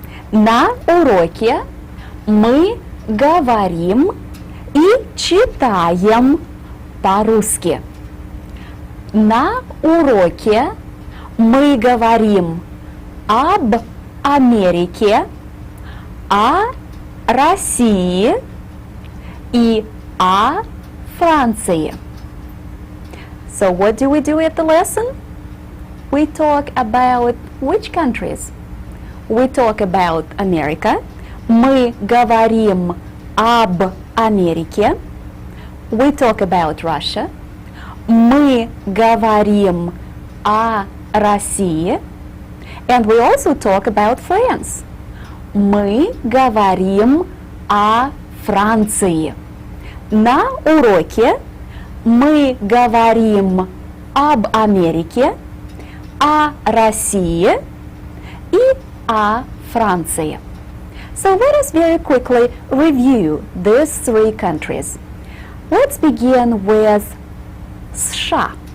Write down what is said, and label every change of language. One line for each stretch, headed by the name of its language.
Russian: На уроке мы говорим и читаем по-русски. На уроке мы говорим об Америке, о России и о Франции.
English: So what do we do at the lesson? We talk about which countries? We talk about America.
Russian: Мы говорим об Америке.
English: We talk about Russia.
Russian: Мы говорим о России.
English: And we also talk about France.
Russian: Мы говорим о Франции. На уроке мы говорим об Америке, о России и о Франции.
English: So let us very quickly review these three countries. Let's begin with США.